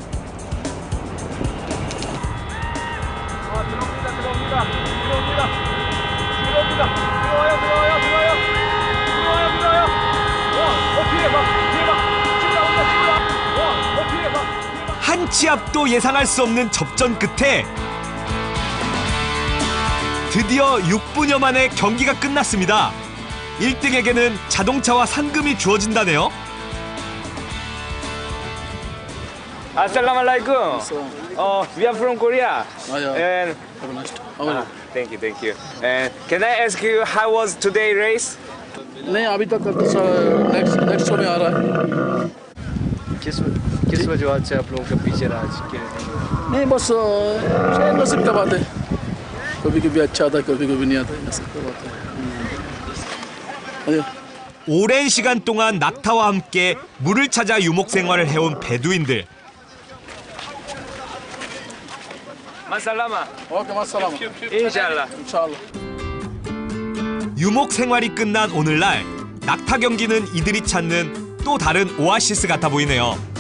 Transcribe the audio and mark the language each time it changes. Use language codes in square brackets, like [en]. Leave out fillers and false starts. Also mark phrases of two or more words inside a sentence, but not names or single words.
[ko] 한 치 앞도 예상할 수 없는 접전 끝에 드디어 6분여 만에 경기가 끝났습니다. 1등에게는 자동차와 상금이 주어진다네요. [en] Assalamualaikum. We are from Korea. And thank you. And can I ask you how was today race? [hi] नहीं अभी तक नेक्स्ट शो में आ रहा है किस वजह से आप लोगों के पीछे रहा नहीं बस नसीब का बात है कभी कभी अच्छा आता कभी कभी नहीं आता नसीब का बात है [ko] 오랜 시간 동안 낙타와 함께 물을 찾아 유목 생활을 해온 베두인들. 마살라마. 오케이 마살라마. 인샬라. 인샬라. 유목 생활이 끝난 오늘날 낙타 경기는 이들이 찾는 또 다른 오아시스 같아 보이네요.